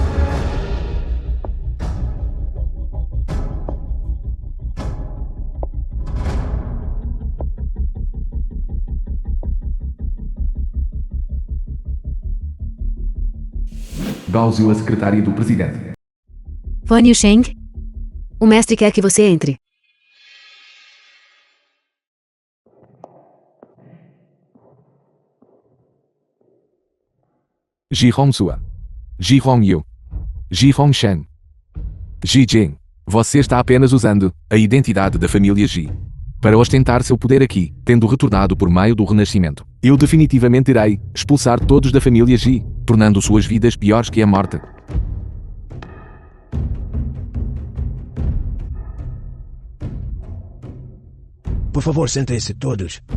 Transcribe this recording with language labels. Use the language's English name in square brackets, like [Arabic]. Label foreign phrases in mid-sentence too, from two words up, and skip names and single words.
[Portuguese] Gaozio, a secretária do presidente. Fan Yusheng? O mestre quer que você entre. Ji Hongsua. Ji Hongyu. Ji Hongshen. Ji Jing. Você está apenas usando a identidade da família Ji para ostentar seu poder aqui, tendo retornado por meio do Renascimento. Eu definitivamente irei expulsar todos da família Ji, tornando suas vidas piores que a morte. Por favor, sentem-se todos.